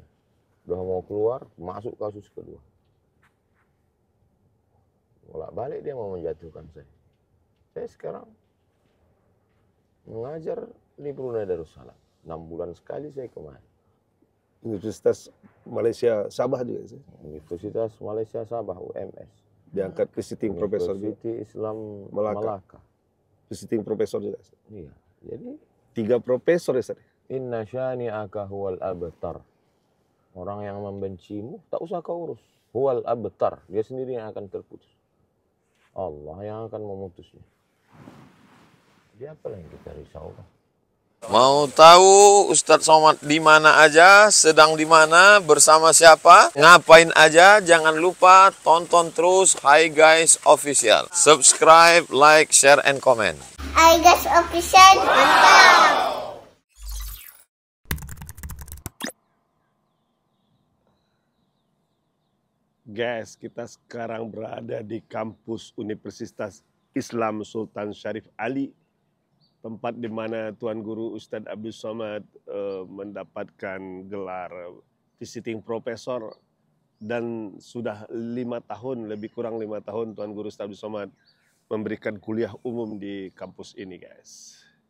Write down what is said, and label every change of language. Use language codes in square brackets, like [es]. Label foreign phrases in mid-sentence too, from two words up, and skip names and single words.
[id] Udah mau keluar, masuk kasus kedua. Bolak-balik dia mau menjatuhkan saya. Saya sekarang mengajar di Brunei Darussalam. 6 bulan sekali saya kemari. Universitas Malaysia Sabah juga sih. Universitas Malaysia Sabah UMS. Diangkat visiting professor juga. Universiti Islam Melaka. Malaka. Visiting professor juga. Iya. Jadi 3 profesor ya, Ustadz. [ar] إِنَّ شَانِئَكَ هُوَ الْأَبْتَرُ. [id] Orang yang membencimu tak usah kau urus. [ar] هُوَ الْأَبْتَرُ. [id] Dia sendiri yang akan terputus. Allah yang akan memutusnya. Jadi apa yang kita risau? Mau tahu Ustadz Somad di mana aja, sedang di mana, bersama siapa, ngapain aja, jangan lupa tonton terus Hi Guys Official. [en] Subscribe, like, share, and comment. [id] Hi Guys Official, mantap! Guys, kita sekarang berada di kampus Universitas Islam Sultan Syarif Ali, tempat di mana Tuan Guru Ustadz Abdul Somad mendapatkan gelar visiting professor, dan sudah 5 tahun, lebih kurang 5 tahun Tuan Guru Ustadz Abdul Somad memberikan kuliah umum di kampus ini, guys.